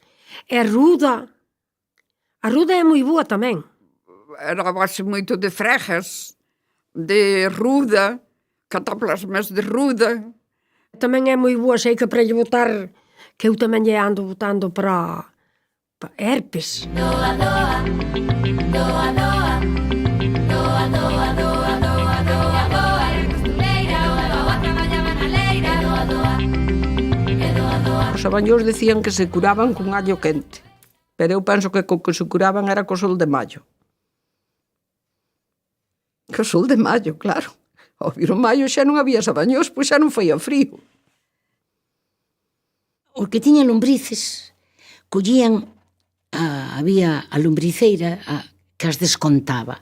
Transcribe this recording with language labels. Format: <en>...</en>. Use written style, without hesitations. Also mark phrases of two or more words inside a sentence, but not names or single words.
<gl>E ruda. A ruda é moi boa tamén. Era base moito de fregas, de ruda, cataplasmas de ruda. Tamén é moi boa, sei que para lle botar, que eu tamén lle ando botando para herpes. Doa, doa, doa, doa, doa, doa, doa, doa, doa, doa, era costureira, doa, doa, traballaba na leira, doa, doa, e doa, doa. Os abañós decían que se curaban con allo quente, pero eu penso que co que se curaban era co sol de maio. Co sol de maio, claro. Ao vir o maio xa non había sabañós, pois xa non foi a frío. Os que tiñan lombrices collían, había a lombriceira que as descontaba.</gl>